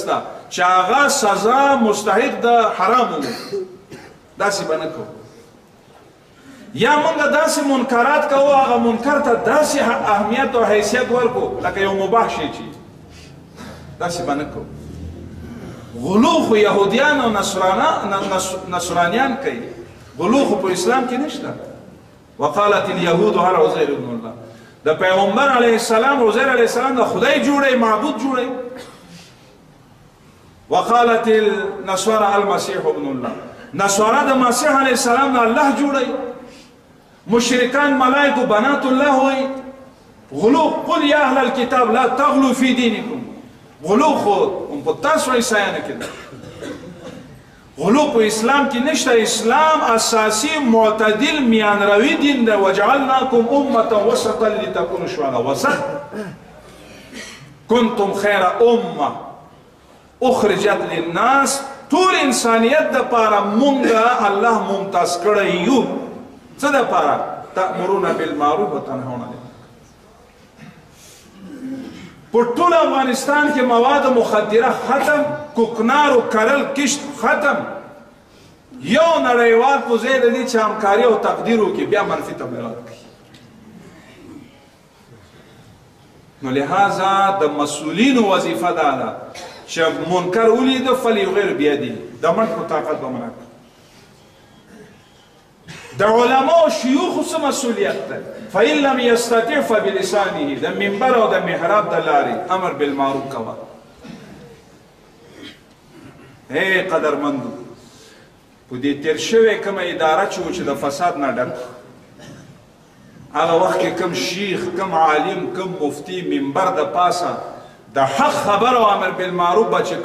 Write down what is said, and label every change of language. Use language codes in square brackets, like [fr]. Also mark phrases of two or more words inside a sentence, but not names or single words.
[ps] ته چې هغه سزا مستحق د حرامو داسې به نه کوو یا موږ داسې منکرات کوو هغه منکر ته داسې اهمیت او حیثیت ورکو لکه یو مباح شی چې داسې به نه کوو غلو خو یهودیان او نصرانیان کوي غلو خو په اسلام کې نشته [ar] وقالت اليهود هل عزير ابن الله [ps] د پیغمبر [ar] علیه السلام [ps] عزیر [ar] علیه السلام [ps] د خدای جوړی معبود جوړی [ar] وقالت النصارى المسيح ابن الله [ps] نصارى د مسیح [ar] علیه السلام [ps] نه الله جوړی مشرکان ملائکه [ar] بنات الله [ps] وی غلو [ar] قل یا اهل الكتاب لا تغلو فی دینکم [ps] غلو خو په تاسو عیسایانو کې غلو په اسلام کې نشته اسلام اساسی معتدل میانروي دین ده [ar] وجعلناکم امه وسطا لتكونوا شهداء [ps] وسط [ar] کنتم خیر امه اخرجت للناس [ps] ټول انسانیت د پاره مونږه الله ممتاز کړی یو څه د پاره [ar] تأمرون بالمعروف وتنهون عن [ps] په ټول افغانستان کې مواد مخدره ختم کوکنارو کرل کشت ختم یو نړیوال په ځای د دې چې همکاري او تقدیر وکړي بیا منفي تبلیغات کوي نو لهذا د مسؤلینو وظیفه دا ده چې [ar] منکر ولیده فلیغیر بیده [ps] د مټ په طاقت به منع کړي د علماء او شیوخو څه مسؤلیت ده [ar] فإن لم يستطع فبلسانه [ps] د منبر او د محراب د لارې امر بالمعروف کوه اے قدرمندو په دې تیر شوې کومه اداره چې د فساد نه ډک هغه وخت کې کوم شیخ کوم عالم کوم مفتی منبر د پاسه د حق خبر او امر بالمعروف به چې